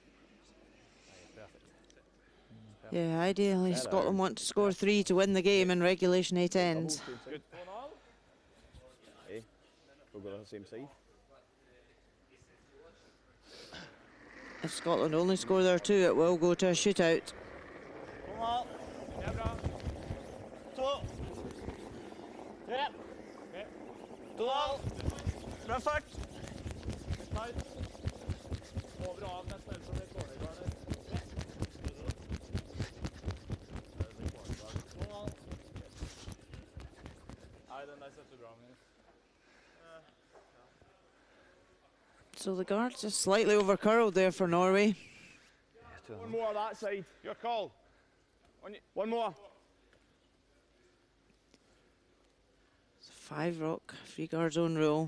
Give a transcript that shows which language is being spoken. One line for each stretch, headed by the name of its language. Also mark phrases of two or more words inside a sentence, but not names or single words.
English: Yeah, ideally Scotland want to score 3 to win the game in regulation 8 ends. Good. Hey, we'll go to the same side. If Scotland only score their 2, it will go to a shootout.
Norwegian: Kom al. Det er bra. 2. 3. 2 al. Bra fart. Tight. Over og av nesten som det går der. 2 al. Nei, den der setter bra med.
English: So the guard's just slightly over curled there for Norway. One more on that side. Your call. One more. 5 rock, 3 guard zone rule.